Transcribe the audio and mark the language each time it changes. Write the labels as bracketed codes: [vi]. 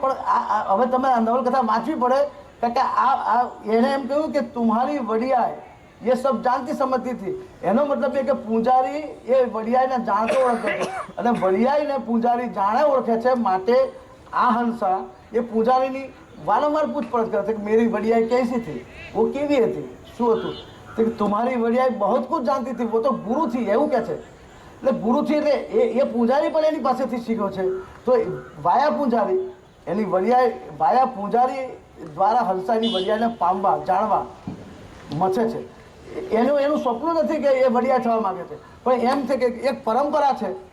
[gu] પણ હવે તમે આ નવલકથા વાંચવી પડે કે એને એમ કહ્યું કે [hi] તુમ્હારી વડિયાઈ ये सब जानती समझती थी. [gu] એનો મતલબ એ કે પૂજારી એ વડિયાઈને જાણતો ઓળખે છે અને વડિયાઈને પૂજારી જાણે ઓળખે છે. માટે આ હંસા એ પૂજારીની વારંવાર પૂછપરછ કરે છે કે [hi] મેરી વડિયાઈ कैसी थी, वो [gu] કેવી હતી, શું હતું. તો કે [hi] तुम्हारी वडियाई बहुत कुछ जानती थी, वो तो गुरु थी, [gu] એવું કહે છે. એટલે ગુરુથી એટલે એ પૂજારી પણ એની પાસેથી શીખ્યો છે. તો વાયા પૂજારી એની વડિયાઈ ભાયા પૂજારી દ્વારા હંસાની વડિયાઈને પામવા જાણવા મથે છે. એનું સપનું નથી કે એ વડિયા થવા માંગે છે, પણ એમ છે કે એક પરંપરા છે.